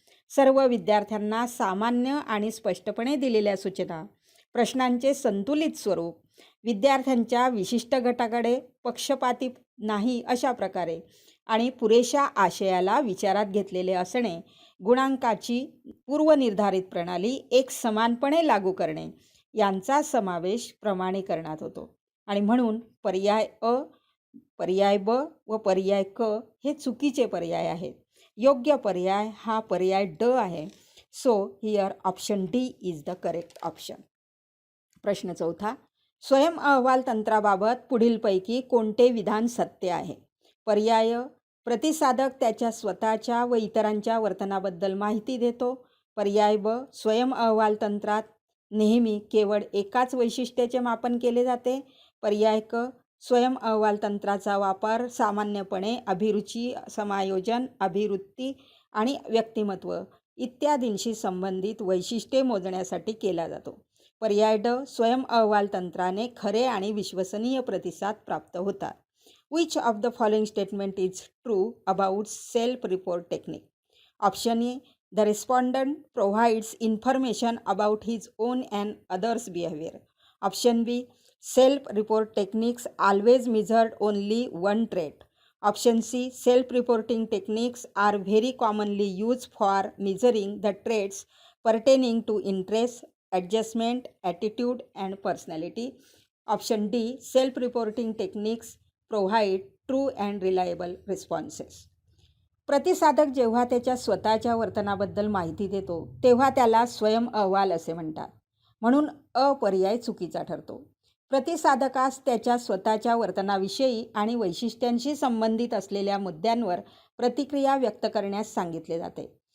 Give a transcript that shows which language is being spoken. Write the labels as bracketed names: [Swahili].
[Marathi] सर्व विद्यार्थ्यांना सामान्य आणि स्पष्टपणे दिलेल्या सूचना, प्रश्नांचे संतुलित स्वरूप, विद्यार्थ्यांच्या विशिष्ट गटाकडे पक्षपाती नाही अशा प्रकारे आणि पुरेशा आशयाला विचारात घेतलेले असणे, गुणांकाची पूर्वनिर्धारित प्रणाली एक समानपणे लागू करणे यांचा समावेश प्रमाणीकरणात होतो. आणि म्हणून पर्याय अ, पर्याय ब व पर्याय क हे चुकीचे पर्याय आहेत. योग्य पर्याय हा पर्याय ड आहे. [English] So here option D is the correct option. [Marathi] प्रश्न चौथा. स्वयं अहवाल तंत्राबाबत पुढीलपैकी कोणते विधान सत्य आहे? पर्याय: प्रतिसादक त्याच्या स्वतःच्या व इतरांच्या वर्तनाबद्दल माहिती देतो. पर्याय ब: स्वयं अहवाल तंत्रात नेहमी केवळ एकाच वैशिष्ट्याचे मापन केले जाते. पर्याय क: स्वयं अहवाल तंत्राचा वापर सामान्यपणे अभिरुची, समायोजन, अभिवृत्ती आणि व्यक्तिमत्व इत्यादींशी संबंधित वैशिष्ट्ये मोजण्यासाठी केला जातो. पर्याय ड: स्वयं अहवाल तंत्राने खरे आणि विश्वसनीय प्रतिसाद प्राप्त होतात. [English] Which of the following statement is true about self-report technique? Option A: the respondent provides information about his own and others' behavior. Option B: self-report techniques always measured only one trait. Option C: self-reporting techniques are very commonly used for measuring the traits pertaining to interest, adjustment, attitude, and personality. Option D: self-reporting techniques provide true and reliable responses. [Marathi] प्रतिसादक जेव्हा त्याच्या स्वतःच्या वर्तनाबद्दल माहिती देतो तेव्हा त्याला स्वयं अहवाल असे म्हणतात. म्हणून अ पर्याय चुकीचा ठरतो. प्रतिसादकास त्याच्या स्वतःच्या वर्तनाविषयी आणि वैशिष्ट्यांशी संबंधित असलेल्या मुद्द्यांवर प्रतिक्रिया व्यक्त करण्यास सांगितले जाते.